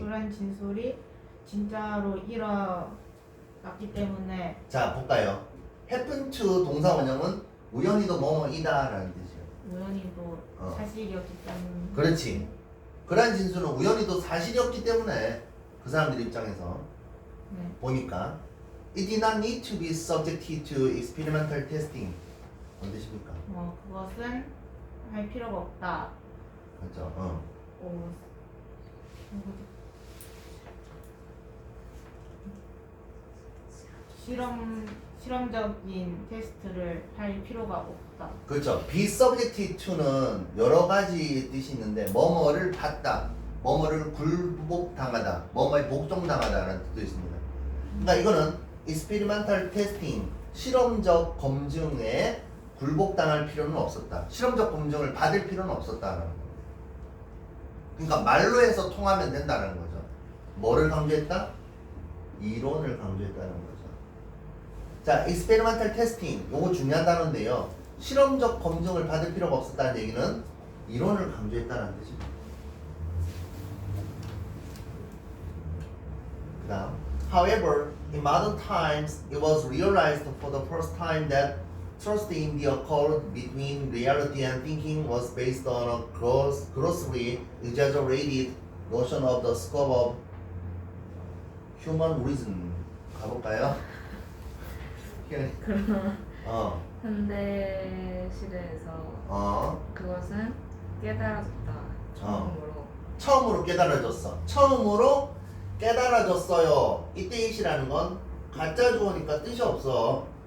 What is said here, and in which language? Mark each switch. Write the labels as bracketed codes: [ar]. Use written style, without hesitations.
[ko] 그런 진술이 진짜로 일어났기 때문에 자 볼까요? happen to 동사 원형은 우연히도 뭐뭐이다 라는 뜻이에요. 우연히도 사실이었기 때문에 그렇지. 그러한 진술은 우연히도 사실이었기 때문에 그 사람들 입장에서 네. 보니까 [en] it did not need to be subjected to experimental testing. [ko] 뭔 뜻입니까? 그것은 할 필요가 없다. 그렇죠. 실험적인 테스트를 할 필요가 없다. 그렇죠. be subjected to는 여러 가지 뜻이 있는데 뭐뭐를 받다, 뭐뭐를 굴복당하다, 뭐뭐에 복종당하다라는 뜻도 있습니다. 그러니까 이거는 experimental testing, 실험적 검증에 굴복당할 필요는 없었다. 실험적 검증을 받을 필요는 없었다라는 거예요. 그러니까 말로 해서 통하면 된다는 거죠. 뭐를 강조했다? 이론을 강조했다는 거죠. 자, experimental testing, 요거 중요한 단어인데요. 실험적 검증을 받을 필요가 없었다는 얘기는 이론을 강조했다는 뜻입니다. 그 다음, [en] however, in modern times, it was realized for the first time that trust in the accord between reality and thinking was based on a grossly exaggerated notion of the scope of human reason. [ko] 가볼까요? 그러나 어, 현대 시대에서 그것은 깨달아졌다. 처음으로 깨달아졌어. 처음으로 깨달아졌어요. 이때 이시라는 건 가짜 주어니까 뜻이 없어.